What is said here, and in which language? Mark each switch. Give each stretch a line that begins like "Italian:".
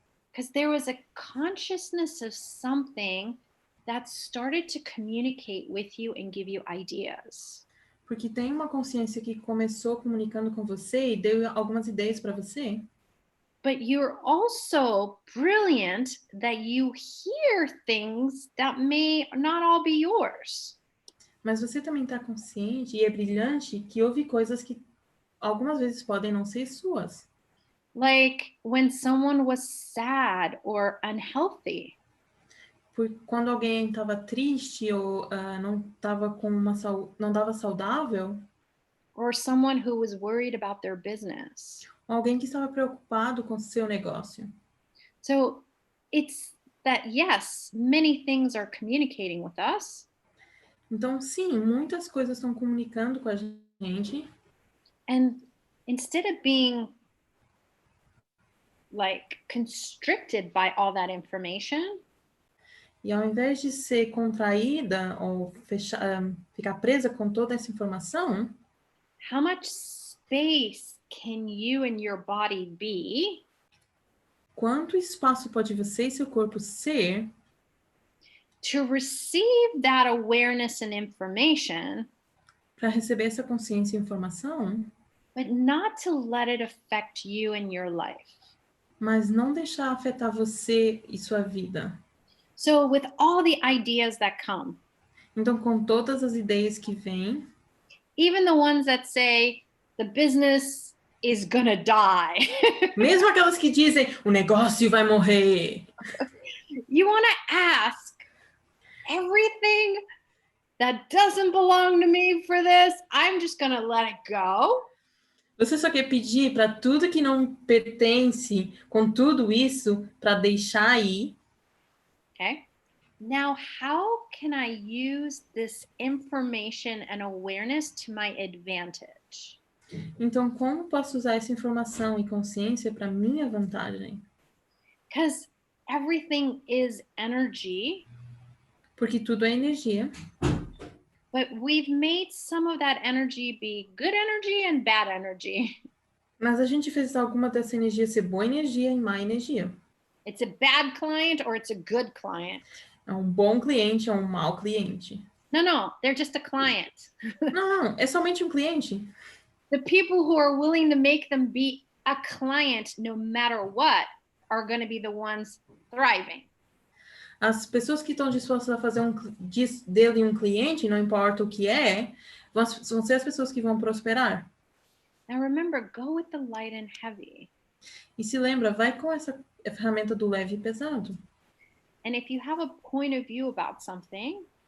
English: because there was a consciousness of something that started to communicate with you and give you ideas.
Portuguese: Porque tem uma consciência que começou comunicando com você e deu algumas ideias para você.
English: But you're also brilliant that you hear things that may not all be yours.
Portuguese: Mas você também está consciente e é brilhante que ouve coisas que algumas vezes podem não ser suas.
English: Like when someone was sad or unhealthy.
Portuguese: Quando alguém estava triste ou não estava com não estava saudável.
English: Or someone who was worried about their business.
Portuguese: Alguém que estava preocupado com seu negócio.
English: So it's that yes, many things are communicating with us.
Portuguese: Então, sim, muitas coisas estão comunicando com a gente.
English: And instead of being like constricted by all that information,
Portuguese: e ao invés de ser contraída ou ficar presa com toda essa informação,
English: how much space can you and your body be?
Portuguese: Quanto espaço pode você e seu corpo ser
English: to receive that awareness and information,
Portuguese: para receber essa consciência e informação,
English: but not to let it affect you and your life.
Portuguese: Mas não deixar afetar você e sua vida.
English: So with all the ideas that come,
Portuguese: então com todas as ideias que vêm,
English: even the ones that say the business is gonna die.
Portuguese: mesmo aquelas que dizem o negócio vai morrer.
English: You want to ask everything that doesn't belong to me for this, I'm just gonna let it go.
Portuguese: Você só quer pedir para tudo que não pertence, com tudo isso, para deixar aí.
English: Okay. Now, how can I use this information and awareness to my advantage?
Portuguese: Então, como posso usar essa informação e consciência para minha vantagem?
English: Because everything is energy.
Portuguese: Porque tudo é energia.
English: But we've made some of that energy be good energy and bad energy.
Portuguese: Mas a gente fez alguma dessa energia ser boa energia e má energia.
English: It's a bad client or it's a good client.
Portuguese: É um bom cliente ou um mau cliente.
English: No, they're just a client.
Portuguese: Não, é somente um cliente.
English: The people who are willing to make them be a client no matter what are going to be the ones thriving.
Portuguese: As pessoas que estão dispostas a fazer dele um cliente, não importa o que é, vão ser as pessoas que vão prosperar.
English: Now remember, go with the light and heavy.
Portuguese: E se lembra, vai com essa ferramenta do leve e pesado.
English: And if you have a point of view about something,